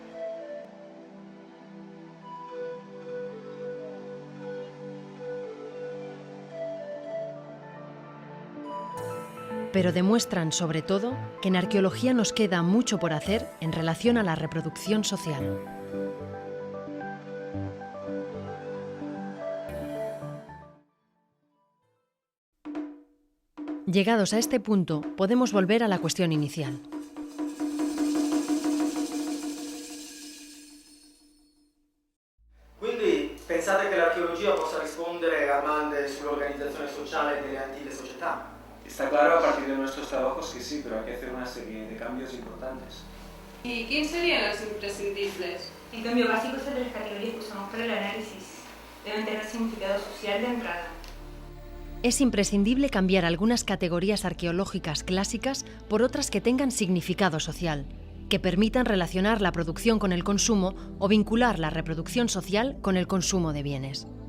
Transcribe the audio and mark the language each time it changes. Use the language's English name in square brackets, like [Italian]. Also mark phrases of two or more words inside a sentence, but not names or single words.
[Spanish] Pero demuestran, sobre todo, que en arqueología nos queda mucho por hacer en relación a la reproducción social. Llegados a este punto, podemos volver a la cuestión inicial. [Italian] Quindi pensate che l'archeologia possa rispondere a domande sull'organizzazione sociale delle antiche società? [Spanish] Está claro a partir de nuestros trabajos que sí, pero hay que hacer una serie de cambios importantes. ¿Y quién serían los imprescindibles? El cambio básico es el de las categorías que usamos para el análisis. Deben tener significado social de entrada. Es imprescindible cambiar algunas categorías arqueológicas clásicas por otras que tengan significado social, que permitan relacionar la producción con el consumo o vincular la reproducción social con el consumo de bienes.